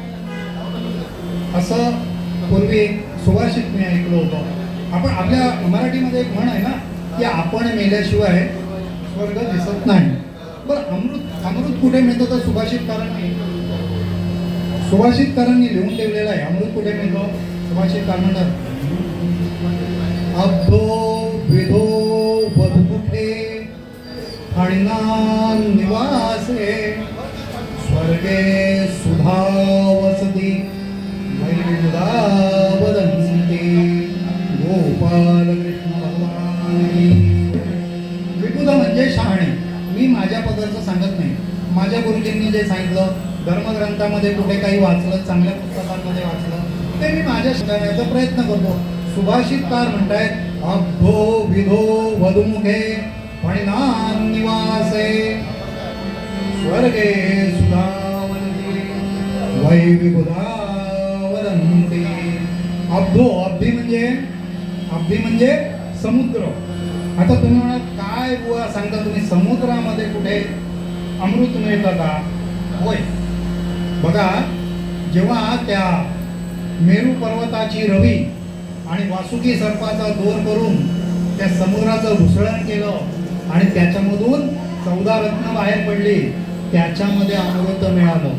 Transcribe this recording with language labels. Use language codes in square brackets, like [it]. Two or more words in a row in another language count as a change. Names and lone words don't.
[mr] असं पूर्वी सुभाषित मी ऐकलं होतं. आपण आपल्या मराठीमध्ये एक म्हण आहे ना की आपण मेल्याशिवाय स्वर्ग दिसत नाही. बरं अमृत अमृत कुठे मिळतं? तर सुभाषितकारांनी लिहून ठेवलेलं आहे. अमृत कुठे मिळतं? सुभाषितकार म्हणतात [sa] अब्धो विधो वधुमुखे फणिना निवासे स्वर्गे सुधा वसती वैमुदा वदन्ति गोपाल कृष्ण भगवान. [mr] विबुध म्हणजे शहाणे. मी माझ्या पदार्थ सांगत नाही. माझ्या गुरुजींनी जे सांगितलं धर्मग्रंथामध्ये कुठे काही वाचलं चांगल्या पुस्तकांमध्ये वाचलं ते मी माझ्या शिकवण्याचा प्रयत्न करतो. सुभाषितकार म्हणतायत [sa] अब्धो विधो वधुमुखे फणिनां निवासे स्वर्गे सुधावन्ति वै विबुधा वदन्ति. [mr] अब्धो अब्धी म्हणजे समुद्र. आता तुम्ही म्हणाल काय बुवा सांगता तुम्ही समुद्रामध्ये कुठे अमृत मिळतं का? होय. बघा जेव्हा त्या मेरू पर्वताची रवी आणि वासुकी सर्पाचा दोर करून त्या समुद्राचं घुसळण केलं आणि त्याच्यामधून 14 रत्न बाहेर पडली त्याच्यामध्ये अमृत मिळालं.